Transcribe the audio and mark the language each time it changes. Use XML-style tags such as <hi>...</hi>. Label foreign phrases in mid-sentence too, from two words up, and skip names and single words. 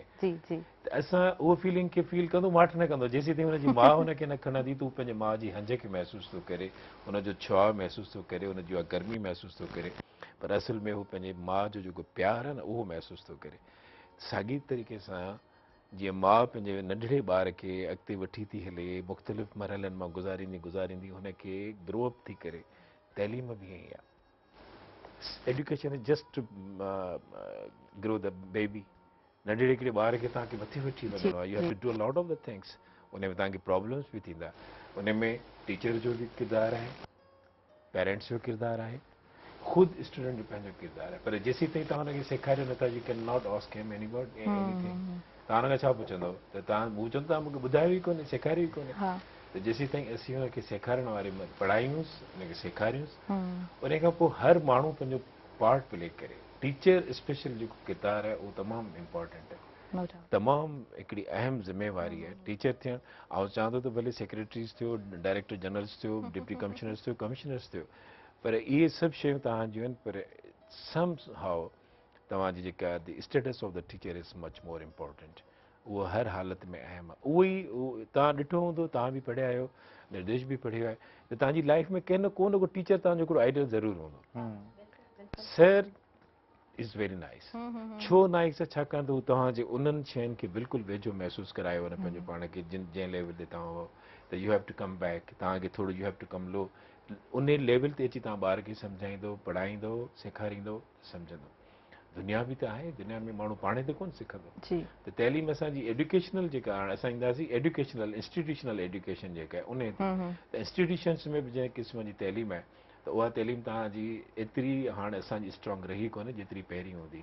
<sd>त असां उहो फीलिंग खे फील कंदो, माठ न कंदो, जेसीं ताईं हुनजी माउ हुनखे न खणंदी त हू पंहिंजे माउ जी हंज खे महसूसु थो करे, हुनजो छुहाउ महसूसु थो करे, हुनजी उहा गर्मी महसूसु थो करे, पर असुल में हू पंहिंजे माउ जो जेको प्यारु आहे न, उहो महसूसु थो करे। साॻी तरीक़े सां जीअं माउ पंहिंजे नंढिड़े ॿार खे अॻिते वठी थी हले, मुख़्तलिफ़ मरहलनि मां गुज़ारींदी हुनखे</sd> <en>grow up</en> <sd>थी करे, तइलीम बि ईअं ई आहे।</sd> <en>Education is just to grow the baby.</en> <sd>नंढिड़े हिकिड़े ॿार खे तव्हांखे मथे वठी वञिणो आहे,</sd> <en>You have to do a lot of the things.</en> <sd>उन में तव्हांखे प्रॉब्लम्स बि थींदा, उन में टीचर जो बि किरदारु आहे, पेरेंट्स जो किरदारु आहे, ख़ुदि स्टूडेंट जो पंहिंजो किरदारु आहे। पर जेसीं ताईं तव्हां हुनखे सेखारियो नथा,</sd> <en>You cannot ask him anything.</en> <sd>तव्हां हुनखां छा पुछंदव? त तव्हां तव्हां मूंखे ॿुधायो ई कोन्हे, सेखारियो ई कोन्हे। त जेसीं ताईं असीं हुनखे सेखारण वारे पढ़ायूंसि, हुनखे सेखारियूंसि, उन खां पोइ हर माण्हू पंहिंजो</sd> <en>part play</en> <sd>करे।</sd> <en>teacher special</en> <sd>जेको किरदारु आहे उहो तमामु इम्पॉर्टेंट आहे, तमामु हिकिड़ी अहम ज़िम्मेवारी आहे टीचर थियणु। ऐं चवंदो त भले सेक्रेटरीज़ थियो,</sd> <en>director generals</en> <sd>थियो,</sd> <en>deputy commissioners</en> <sd>थियो, कमिश्नर्स थियो, पर इहे सभु शयूं तव्हांजियूं आहिनि, पर</sd> <en>somehow</en> <sd>तव्हांजी जेका</sd> <en>the status of the teacher is much more important.</en> <sd>उहो हर हालत में अहम आहे। उहो ई तव्हां ॾिठो हूंदो, तव्हां बि पढ़िया आहियो, निर्देश बि पढ़ियो आहे, त तव्हांजी लाइफ में कंहिं न को टीचर तव्हांजो हिकिड़ो आइडियल ज़रूरु हूंदो।</sd> <en>Sir is very nice.</en> <sd>छो नाइस आहे? छाकाणि त हू तव्हांजे उन्हनि शयुनि खे बिल्कुलु वेझो महसूसु करायो न पंहिंजो पाण खे, जंहिं लेवल ते तव्हां हो, त</sd> <en>you have to come back,</en> <sd>तव्हांखे थोरो</sd> <en>you have to come low.</en> <sd>उन लेवल ते अची तव्हां ॿार खे सम्झाईंदो, पढ़ाईंदो, सेखारींदो, सम्झंदो। दुनिया बि त आहे, दुनिया में माण्हू पाणे त कोन सिखंदो। त तइलीम असांजी एजुकेशनल जेका हाणे असां ईंदासीं,</sd> <en>educational institutional education</en> <sd>जेका आहे उन ते, त इंस्टीट्यूशन्स में बि जंहिं क़िस्म जी तइलीम आहे, त उहा तइलीम तव्हांजी एतिरी हाणे असांजी स्ट्रॉन्ग रही कोन्हे जेतिरी पहिरीं हूंदी।</sd>